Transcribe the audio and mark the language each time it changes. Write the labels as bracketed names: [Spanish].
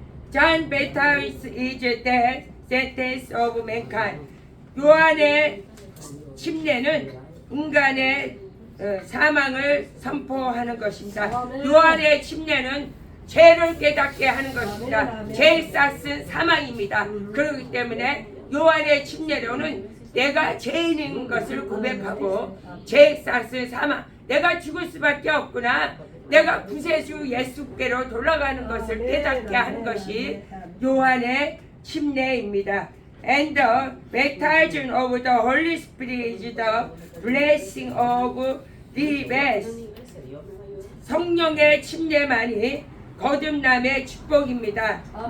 [English] John Baptist is the sentence of mankind. [Korean] 요한의 침례는 인간의 사망을 선포하는 것입니다. 요한의 침례는 죄를 깨닫게 하는 것입니다. 죄의 싹은 사망입니다. 그렇기 때문에 요한의 침례로는 내가 죄인인 것을 고백하고 죄의 싹은 사망, 내가 죽을 수밖에 없구나, 내가 구세주 예수께로 돌아가는 것을 깨닫게 하는 것이 요한의 침례입니다. [English] And the baptism of the Holy Spirit is the blessing of rebirth. [Korean] 성령의 침례만이 거듭남의 축복입니다.